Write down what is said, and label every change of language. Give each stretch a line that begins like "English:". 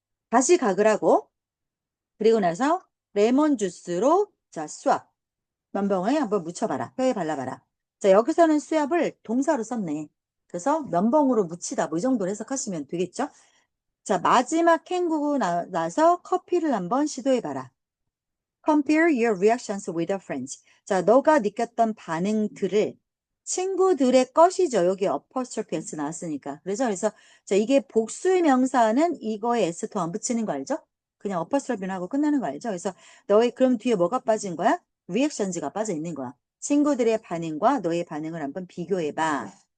Korean: 다시 각을 하고 그리고 나서 레몬 주스로 자, 수압 면봉에 한번 묻혀봐라. 뼈에 발라봐라. 자, 여기서는 수압을 동사로 썼네. 그래서 면봉으로 묻히다 뭐 이 정도로 해석하시면 되겠죠? 자, 마지막 헹구고 나서 커피를 한번 시도해봐라.
English: Compare your reactions with your friends.
Korean: 자, 너가 느꼈던 반응들을 친구들의 것이죠. 여기 apostrophe s 나왔으니까. 그래서 자, 이게 복수의 명사는 이거에 s 더 안 붙이는 거 알죠? 그냥 apostrophe는 하고 끝나는 거 알죠? 그래서 그럼 뒤에 뭐가 빠진 거야? reactions가 빠져 있는 거야. 친구들의 반응과 너의 반응을 한번 비교해봐.